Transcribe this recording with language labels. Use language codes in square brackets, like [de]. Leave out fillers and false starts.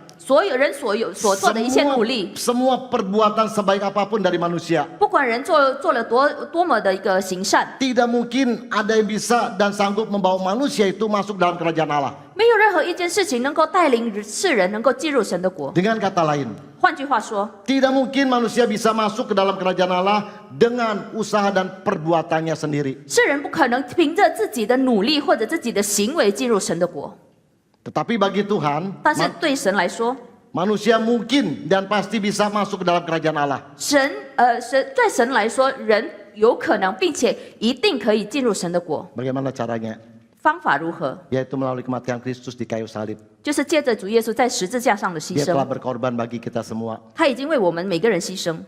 [zh] 所有人所做的一切努力， [id] semua perbuatan sebaik apapun dari manusia, [zh] 不管人做了多么的一个行善， [id] tidak mungkin ada yang bisa dan sanggup membawa manusia itu masuk dalam kerajaan Allah. [zh] 没有任何一件事情能够带领世人能够进入神的国。 [id] Dengan kata lain, [zh] 换句话说， [id] tidak mungkin manusia bisa masuk ke dalam kerajaan Allah dengan usaha dan perbuatannya sendiri. [zh] 世人不可能凭着自己的努力或者自己的行为进入神的国， [id] Tetapi bagi Tuhan, [zh] 但是对神来说， [id] manusia mungkin dan pasti bisa masuk ke dalam kerajaan Allah. [zh] 对神来说，人有可能并且一定可以进入神的国。 [id] Bagaimana caranya? [zh] 方法如何？ [id] Yaitu melalui kematian Kristus di kayu salib. [zh] 就是借着主耶稣在十字架上的牺 [id] Dia telah [zh] 牲， [id] berkorban bagi kita semua. [zh] 他已经为我们每个人牺牲。